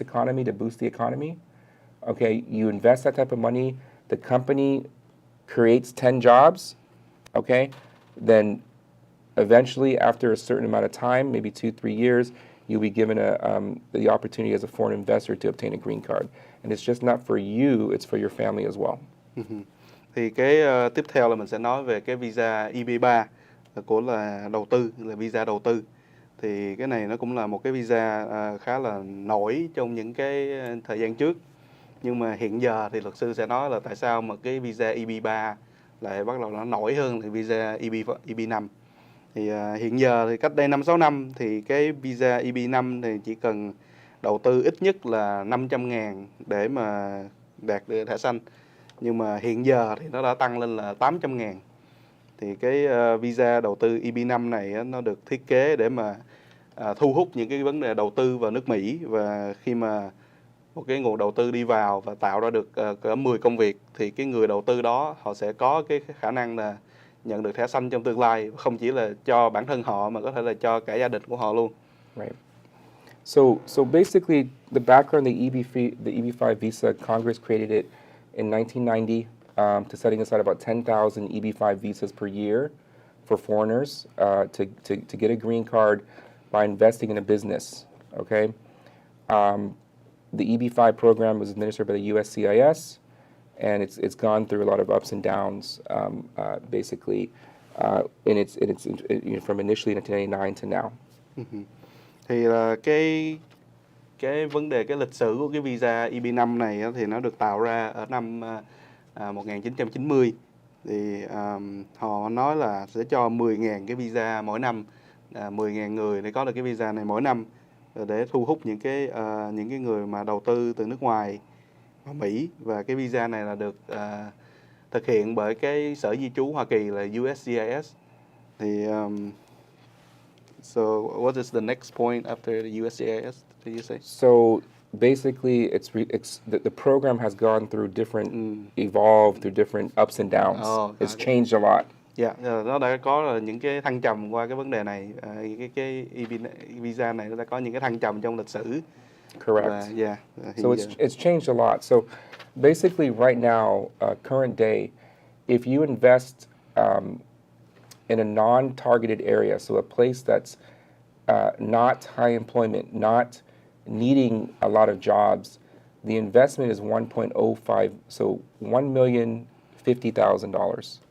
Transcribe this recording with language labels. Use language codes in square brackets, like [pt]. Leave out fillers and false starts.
[en] economy to boost the economy. Okay, you invest that type of money, the company creates 10 jobs. Okay, then eventually, after a certain amount of time, maybe 2-3 years, you'll be given the opportunity as a foreign investor to obtain a green card. And it's just not for you, it's for your family as well. [vi] Thì cái tiếp theo là mình sẽ nói về cái visa EB3 của là đầu tư, là visa đầu tư. Thì cái này nó cũng là một cái visa khá là nổi trong những cái thời gian trước. Nhưng mà hiện giờ thì luật sư sẽ nói là tại sao mà cái visa EB3 lại bắt đầu nó nổi hơn thì visa EB5. Thì hiện giờ thì cách đây 5-6 năm thì cái visa EB5 thì chỉ cần đầu tư ít nhất là 500.000 để mà đạt được thẻ xanh. Nhưng mà hiện giờ thì nó đã tăng lên là 800.000. Thì cái visa đầu tư EB5 này nó được thiết kế để mà thu hút những cái vấn đề đầu tư vào nước Mỹ, và khi mà một cái nguồn đầu tư đi vào và tạo ra được cỡ 10 công việc thì cái người đầu tư đó họ sẽ có cái khả năng là nhận được thẻ xanh trong tương lai, không chỉ là cho bản thân họ mà có thể là cho cả gia đình của họ luôn. [en] Right. So basically, the background, the EB5 visa, Congress created it in 1990 to setting aside about 10,000 EB5 visas per year for foreigners to get a green card by investing in a business. Okay. The EB5 program was administered by the USCIS, and it's gone through a lot of ups and downs, basically, from initially 1999 to now. [vi] Thì là cái vấn đề, cái lịch sử của cái visa EB5 này thì nó được tạo ra ở năm 1990. Thì họ nói là sẽ cho 10.000 cái visa mỗi năm, 10.000 người để có được cái visa này mỗi năm, để thu hút những cái người mà đầu tư từ nước ngoài vào Mỹ. Và cái visa này là được thực hiện bởi cái Sở Di trú Hoa Kỳ là USCIS. Thì [en] so what is the next point after the USCIS, did you say? So basically, the program has gone through different, evolved through different ups and downs. It's changed a lot. [vi] Dạ, nó đã có những cái thăng trầm qua cái vấn đề này. Cái visa này nó đã có những cái thăng trầm trong lịch sử. [en] Correct. So it's changed a lot. So basically, right now, current day, if you invest in a non-targeted area, so a place that's not high employment, not needing a lot of jobs, the investment is 1.05, so $1,050,000.